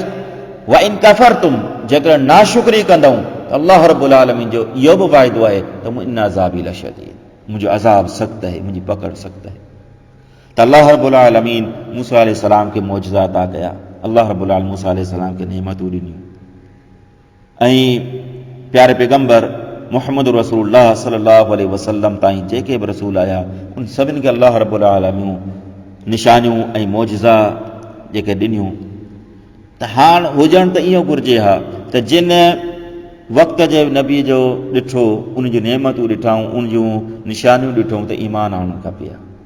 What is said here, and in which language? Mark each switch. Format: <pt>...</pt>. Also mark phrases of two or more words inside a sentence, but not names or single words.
<ar>وإن كفرتم,</ar> <sd>जेकॾहिं नाशुक्री कंदव त</sd> <ar>الله رب العالمين</ar> <sd>जो इहो बि वाइदो आहे त</sd> <ar>إن عذابي لشديد,</ar> <sd>मुंहिंजो अज़ाब सख़्तु आहे, मुंहिंजी पकड़ सख़्तु आहे। त</sd> <ar>الله رب العالمين</ar> <sd>मूसा अलैहिस्सलाम खे मौजज़ा अता कया,</sd> <ar>الله رب العالمين</ar> <sd>मूसा अलैहिस्सलाम खे नेमतूं ॾिनियूं, ऐं प्यारे पैगंबर मुहम्मद</sd> <ar>رسول الله صلى الله عليه وسلم</ar> <sd>ताईं जेके बि रसूल आया उन सभिनी खे</sd> <ar>الله رب العالمين</ar> <sd>निशानियूं ऐं मौजज़ा जेके ॾिनियूं। त हाणे हुजणु त इहो घुरिजे हा त जिन वक़्त जे नबी जो ॾिठो, उन जूं नेमतूं ॾिठाऊं, उन जूं निशानियूं ॾिठूं त ईमान आणणु खपे हा।</sd>